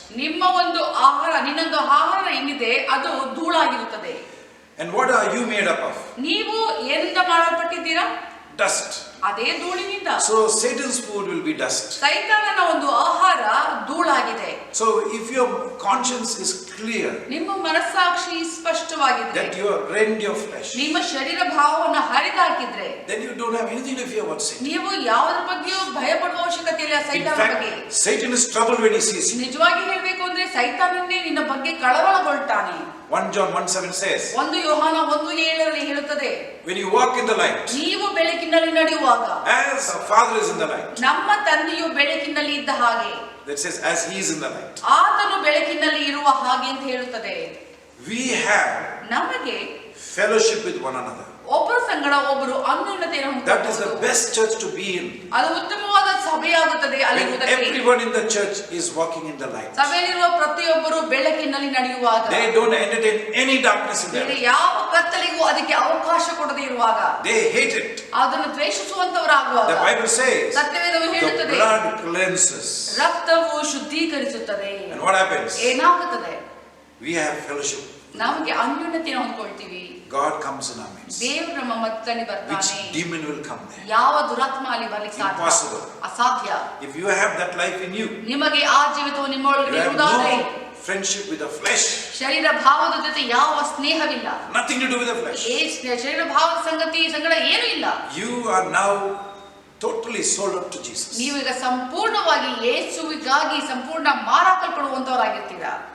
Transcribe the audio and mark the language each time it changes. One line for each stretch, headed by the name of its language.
Kannada: ನಿಮ್ಮ ಒಂದು ಆಹಾರ, ನಿನ್ನೊಂದು ಆಹಾರ ಏನಿದೆ ಅದು ಧೂಳಾಗಿರುತ್ತದೆ.
English: And what are you made up of?
Kannada: ನೀವು ಏನಿಂದ ಮಾಡಲ್ಪಟ್ಟಿದ್ದೀರಾ?
English: Dust.
Kannada: ಅದೇ ಧೂಳಿನಿಂದ.
English: So Satan's food will be dust.
Kannada: ಸೈತಾನನ ಒಂದು ಆಹಾರ ಧೂಳಾಗಿದೆ.
English: So if your conscience is clear,
Kannada: ನಿಮ್ಮ ಮನಸ್ಸಾಕ್ಷಿ ಸ್ಪಷ್ಟವಾಗಿದೆ,
English: that you have rend your flesh,
Kannada: ನಿಮ್ಮ ಶರೀರ ಭಾವವನ್ನು ಹರಿದಾಕಿದ್ರೆ,
English: then you don't have anything to fear about Satan.
Kannada: ನೀವು ಯಾವುದ್ರ ಬಗ್ಗೆಯೂ ಭಯ ಪಡುವ ಅವಶ್ಯಕತೆ ಇಲ್ಲ.
English: In
Kannada: ಸೈತಾನ ಬಗ್ಗೆ
English: fact, Satan is troubled when he sees you.
Kannada: ನಿಜವಾಗಿ ಹೇಳ್ಬೇಕು ಅಂದ್ರೆ ಸೈತಾನನ್ನೇ ನಿನ್ನ ಬಗ್ಗೆ ಕಳವಳಗೊಳ್ತಾನೆ.
English: 1 John 1:7 says,
Kannada: 1 ಯೋಹಾನ 1:7 ಹೇಳುತ್ತದೆ,
English: when you walk in the light,
Kannada: ನೀವು ಬೆಳಕಿನಲ್ಲಿ ನಡೆಯುವಾಗ
English: as our Father is in the light.
Kannada: ನಮ್ಮ ತಂದೆಯು ಬೆಳಕಿನಲ್ಲಿ ಇದ್ದ ಹಾಗೆ,
English: That says, as He is in the light.
Kannada: ಆತನು ಬೆಳಕಿನಲ್ಲಿ ಇರುವ ಹಾಗೆ ಅಂತ ಹೇಳುತ್ತದೆ.
English: We have
Kannada: ನಮಗೆ
English: fellowship with one another.
Kannada: ಒಬ್ಬರ ಸಂಗಡ ಒಬ್ಬರು ಅನ್ಯೋನ್ಯತೆಯನ್ನು
English: That is the
Kannada: ಹೊಂದಬಹುದು.
English: best church to be in.
Kannada: ಅದು ಉತ್ತಮವಾದ ಸಭೆಯಾಗುತ್ತದೆ.
English: When
Kannada: ಅಲ್ಲಿರುವುದಕ್ಕೆ
English: everyone in the church is walking in the light.
Kannada: ಸಭೆಯಲ್ಲಿರುವ ಪ್ರತಿಯೊಬ್ಬರು ಬೆಳಕಿನಲ್ಲಿ ನಡೆಯುವಾಗ,
English: They don't entertain any darkness in
Kannada: ಬೇರೆ
English: them.
Kannada: ಯಾವ ಕತ್ತಲಿಗೂ ಅದಕ್ಕೆ ಅವಕಾಶ ಕೊಡದೇ ಇರುವಾಗ,
English: They hate it.
Kannada: ಅದನ್ನು ದ್ವೇಷಿಸುವಂತವರಾಗುವಾಗ,
English: The Bible says,
Kannada: ಸತ್ಯವೇದವು
English: the
Kannada: ಹೇಳುತ್ತದೆ,
English: blood cleanses.
Kannada: ರಕ್ತವು ಶುದ್ಧೀಕರಿಸುತ್ತದೆ.
English: And what happens?
Kannada: ಏನಾಗುತ್ತದೆ?
English: We have fellowship.
Kannada: ನಮಗೆ ಅನ್ಯೋನ್ಯತೆಯನ್ನು ಹೊಂದ್ಕೊಳ್ತೀವಿ.
English: God comes in our midst.
Kannada: ದೇವರು ನಮ್ಮ ಮಧ್ಯದಲ್ಲಿ
English: Which
Kannada: ಬರ್ತಾನೆ.
English: demon will come there?
Kannada: ಯಾವ ದುರಾತ್ಮ ಅಲ್ಲಿ ಬರ್ಲಿಕ್ಕೆ ಸಾಧ್ಯ?
English: Impossible.
Kannada: ಅಸಾಧ್ಯ.
English: If you have that life in you,
Kannada: ನಿಮಗೆ ಆ ಜೀವಿತವು ನಿಮ್ಮೊಳಗೆ
English: you have
Kannada: ಇರುವುದಾದರೆ,
English: no friendship with the flesh.
Kannada: ಶರೀರ ಭಾವದ ಜೊತೆ ಯಾವ ಸ್ನೇಹವಿಲ್ಲ.
English: Nothing to do with the flesh.
Kannada: ಶರೀರ ಭಾವದ ಸಂಗಡ ಏನೂ ಇಲ್ಲ.
English: You are now totally sold out to Jesus.
Kannada: ನೀವು ಈಗ ಸಂಪೂರ್ಣವಾಗಿ ಯೇಸುವಿಗಾಗಿ ಸಂಪೂರ್ಣ ಮಾರಾಕಲ್ಪಡುವಂತವರಾಗಿರ್ತೀರಾ.